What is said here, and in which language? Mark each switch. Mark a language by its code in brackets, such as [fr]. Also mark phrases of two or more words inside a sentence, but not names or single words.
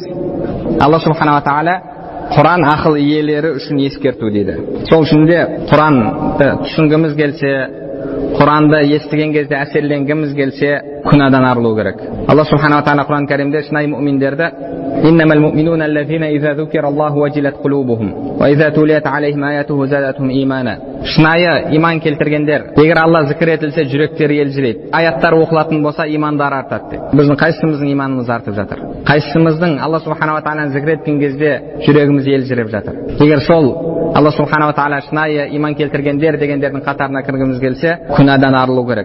[kk] Алла [ar] سبحانه وتعالى [kk] Құран ақыл иелері үшін ескерту дейді. Сол үшін де Құранды түсінгіміз келсе, Құранды естіген кезде әсерленгіміз келсе, күнәдан арылу керек. [ar] Алла سبحانه وتعالى [kk] Құран кәрімде шынайы мүминдерді [ar] إنما المؤمنون الذين إذا ذكر الله وجلت قلوبهم وإذا تليت عليهم آياته زادتهم إيمانا. [kk] Шынайы иман келтіргендер, егер Алла зікір етілсе, жүректері елжірейді. Аяттар оқылатын болса, имандары артады дейді. Біздің қайсымыздың иманымыз артып жатыр? Қайсымыздың Алла [ar] سبحانه وتعالى [kk] зікір еткен кезде жүрегіміз елжіреп жатыр? Егер сол Алла [ar] سبحانه وتعالى [kk] шынайы иман келтіргендер дегендердің қатарына кіргіміз келсе, күнәдан арылу керек.